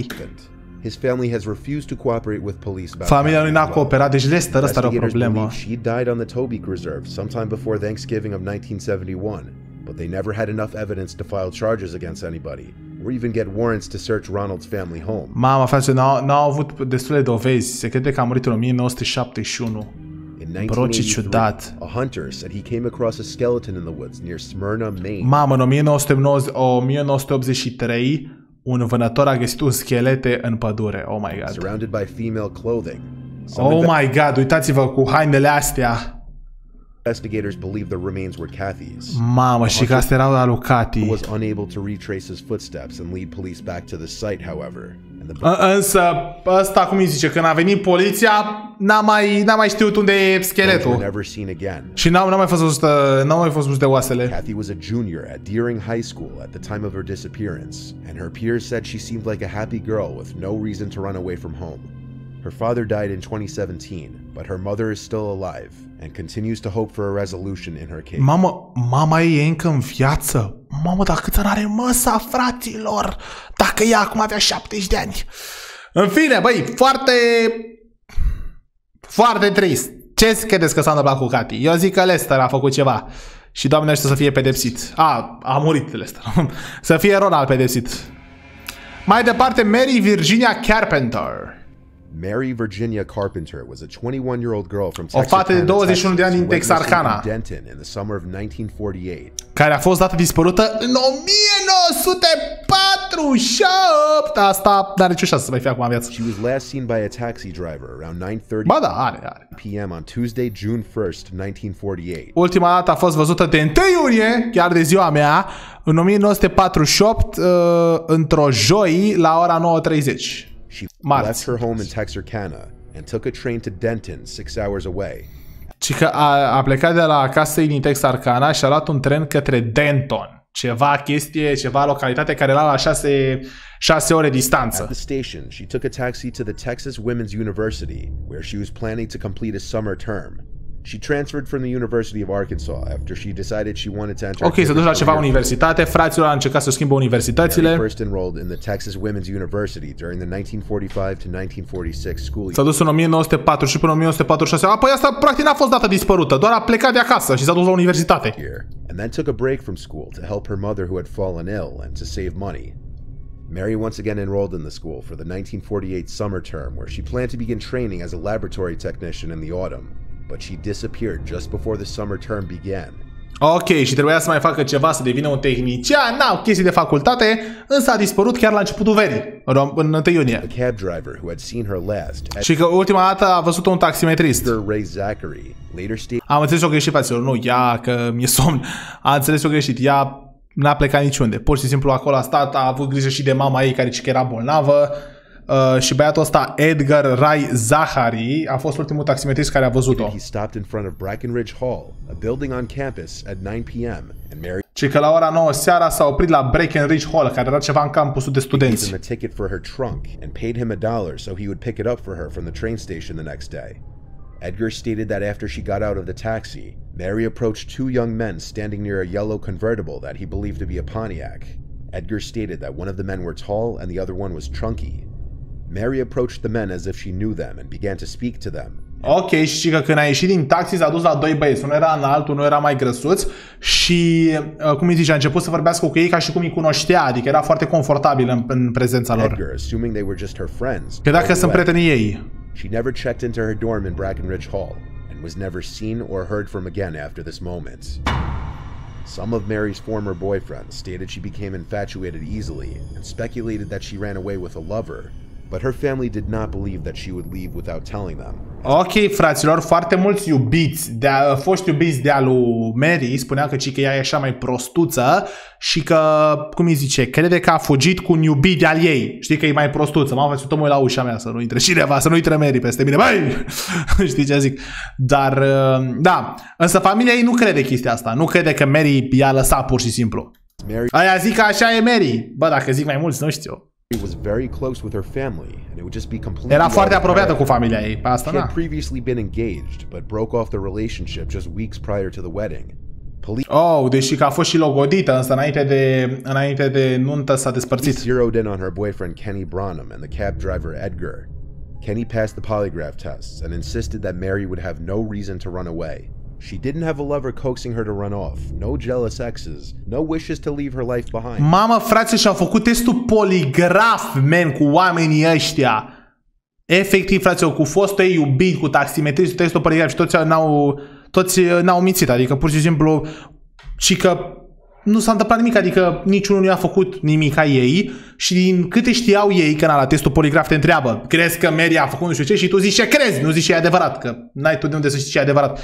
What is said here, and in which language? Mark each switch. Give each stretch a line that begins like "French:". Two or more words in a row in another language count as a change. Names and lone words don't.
English: His family has refused to cooperate with police about
Romanian: familia lui n-a cooperat, deci Lester ăsta are o problemă.
English: She died on the Tobique Reserve sometime before Thanksgiving of 1971, but they never had enough evidence to file charges against anybody or even get warrants to search Ronald's family home.
Romanian: Mama, frate, n-au avut destule dovezi. Se crede că a murit în 1971. Bro, ce ciudat.
English: A hunter said he came across a skeleton in the woods near Smyrna, Maine.
Romanian: Mamă, în 1983, un vânător a găsit un schelete în pădure.
English: Oh my god. Surrounded by female clothing. Oh my god,
Romanian: uitați-vă cu hainele astea.
English: Investigators believe the remains were Kathy's.
Romanian: Mamă, și că astea erau la lui Kathy.
English: Was unable to retrace his footsteps and lead police back to the site, however.
Romanian: Însă, ăsta cum îi zice, când a venit poliția, n-a mai știut unde e scheletul. Și n-au mai fost văzute oasele.
English: Kathy was a junior at Deering High School at the time of her disappearance, and her peers said she seemed like a happy girl with no reason to run away from home. Her father died in 2017, but her mother is still alive and continues to hope for a resolution in her case.
Romanian: Mama ei e încă în viață. Mamă, dar câți ani are măsa, fraților? Dacă ea acum avea 70 de ani. În fine, băi, foarte trist. Ce credeți că s-a întâmplat cu Kathy? Eu zic că Lester a făcut ceva. Și Doamne ajută să fie pedepsit. A murit Lester. Să fie Ronald pedepsit. Mai departe, Mary Virginia Carpenter.
English: Mary Virginia Carpenter was a 21-year-old girl from Texas,
Romanian: o fată de 21 de ani din Texarkana, care a fost dată dispărută în 1948. 48! Asta n-are nicio șansă să mai fie acum în viață.
English: She was last seen by a taxi driver around 9:30
Romanian: Ba da, are.
English: p.m. on Tuesday, June 1st, 1948.
Romanian: Ultima dată a fost văzută de 1 iunie, chiar de ziua mea, în 1948, într-o joi, la ora 9:30.
English: She left her home in Texarkana and took a train to Denton, 6 hours away.
Romanian: Și că a plecat de la casa ei din Texarkana și a luat un tren către Denton. Ceva localitate care era la 6 ore distanță.
English: At the station, she took a taxi to the Texas Women's University, where she was planning to complete a summer term. She transferred from the University of Arkansas after she decided she wanted to enter.
Romanian: Ok, se duce la ceva universitate, fraților a încercat să schimbă universitățile.
English: First enrolled in the Texas Women's University during the 1945 to 1946 school year.
Romanian: S-a dus în 1940 și până în 1946. Apoi asta practic n-a fost dată dispărută, doar a plecat de acasă și s-a dus la universitate.
English: And then took a break from school to help her mother who had fallen ill and to save money. Mary once again enrolled in the school for the 1948 summer term, where she planned to begin training as a laboratory technician in the autumn. But she disappeared just before the summer term began.
Romanian: Ok, și trebuia să mai facă ceva, să devină un tehnician, chestii de facultate, însă a dispărut chiar la începutul verii, în 1 iunie.
English: The cab driver who had seen her last.
Romanian: Și că ultima dată a văzut un taximetrist. Am înțeles-o greșit, fraților, nu, ea, că mi-e somn, a înțeles-o greșit, ea n-a plecat niciunde, pur și simplu acolo a stat, a avut grijă și de mama ei care era bolnavă. Și băiatul ăsta, Edgar Ray Zachary, a fost ultimul taximetrist care a văzut-o. Și că la ora 9 seara s-a oprit la Breckenridge Hall, care era ceva în campusul de studenți.
English: Edgar stated that after she got out of the taxi, Mary approached 2 young men standing near a yellow convertible that he believed to be a Pontiac. Edgar stated that one of the men were tall and the other one was chunky. Mary approached the men as if she knew them and began to speak to them.
Romanian: Ok, și că când a ieșit din taxi s-a dus la 2 băieți, unul era înalt, unul era mai grăsuț și, cum îi zice, a început să vorbească cu ei ca și cum îi cunoștea, adică era foarte confortabil în prezența lor.
English: Edgar, assuming they were just her friends,
Romanian: că dacă sunt prietenii ei.
English: She never checked into her dorm in Breckenridge Hall and was never seen or heard from again after this moment. Some of Mary's former boyfriends stated she became infatuated easily and speculated that she ran away with a lover, but her family did not believe that she would leave without telling them.
Romanian: Ok, fraților, foarte mulți iubiți, foști iubiți de-a lui Mary spunea că ea e așa mai prostuță și că, cum îi zice, crede că a fugit cu un iubit de-al ei. Știi că e mai prostuță. M-am văzut omul la ușa mea să nu intre cineva, să nu intre Mary peste mine. Băi! Știi ce zic? Dar, da, însă familia ei nu crede chestia asta. Nu crede că Mary i-a lăsat pur și simplu. Aia zic că așa e Mary. Bă, dacă zic mai mulți, nu știu.
English: Was very close with her family and it would just be completely.
Romanian: Era foarte apropiată cu familia ei, pe asta.
English: She had previously been engaged, but broke off the relationship just weeks prior to the wedding.
Romanian: Deși că a fost și logodită, însă înainte de nuntă s-a despărțit.
English: Zeroed in on her boyfriend Kenny Branham and the cab driver Edgar. Kenny passed the polygraph tests and insisted that Mary would have no reason to run away. She didn't have a lover coaxing her to run off, no jealous exes, no wishes to leave her life behind.
Romanian: Mamă, frate, și-au făcut testul poligraf, men, cu oamenii ăștia. Efectiv, frate, cu fostul ei iubit, cu taximetristul, testul poligraf și toți n-au mințit, adică pur și simplu și că nu s-a întâmplat nimic, adică niciunul nu i-a făcut nimic a ei și din câte știau ei că la testul poligraf te întreabă, crezi că Mary a făcut nu știu ce și tu zici ce crezi, nu zici ce e adevărat, că n-ai tu de unde să știi ce e adevărat.